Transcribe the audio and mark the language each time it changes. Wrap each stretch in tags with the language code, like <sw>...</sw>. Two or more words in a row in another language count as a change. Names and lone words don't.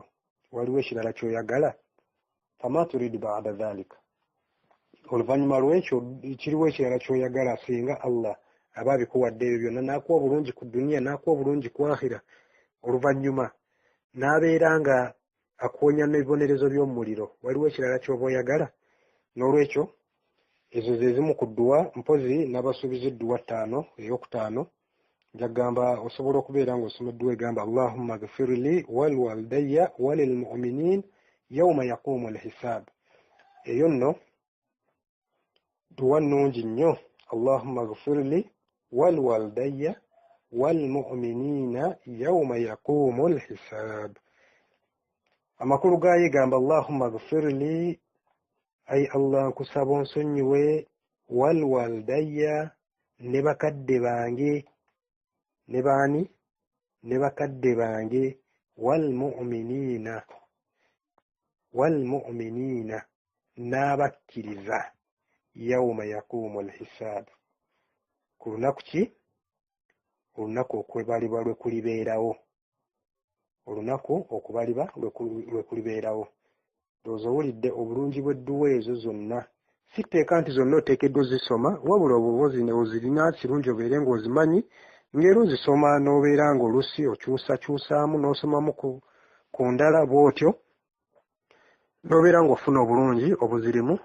<lg>Waliwo ekirala ky'oyagala?</lg> <ar>فما تريد بعد ذلك,</ar> <lg>oluvannyuma lw'ekyo kiriwo ekirala ky'oyagala singa Allah aba abikuwadde ebyo byonna, n'akuwa obulungi ku duniya n'akuwa obulungi ku akhira, oluvannyuma n'abeera nga akuwonya n'ebibonerezo by'omuliro, waliwo ekirala ky'oba oyagala? N'olwekyo ezo ze zimu ku dduwa, mpozi n'abasuubiza edduwa 5 ey'okutaano jagamba osobola okubeera ng'osoma edduwa egamba</lg> <ar>اللهم اغفر لي ولوالدي وللمؤمنين يوم يقوم الحساب.</ar> <lg>Eyo nno dduwa nnungi nnyo.</lg> <ar>اللهم اغفر لي ولوالدي والمؤمنين يوم يقوم الحساب.</ar> <lg>Amakulu gayo gamba</lg> <ar>اللهم اغفر لي,</ar> <lg>ay Allah nkusaba onsonyiwe,</lg> <ar>ولوالدي,</ar> <lg>ne bakadde bange, ne baani? Ne bakadde bange,</lg> <ar>والمؤمنين,</ar> <lg>n'abakkiriza,</lg> <ar>يوم يقوم الحساب,</ar> <lg>ku lunaku ki? Olunaku okubalibwa lwe kulibeerawo, olunaku okubalibwa lwe kulibeerawo. Ndowooza owulidde obulungi bw'edduwa ezo zonna. Si tteeka nti zonna oteekeddwa ozisoma, wabula oba ozirina kirungi obeere ng'ozimanyi, ng'era ozisoma n'obeera ng'olusi okyusakyusaamu n'osomamu ku ndala, bw'otyo n'obeera ng'ofuna obulungi obuzirimu.</lg>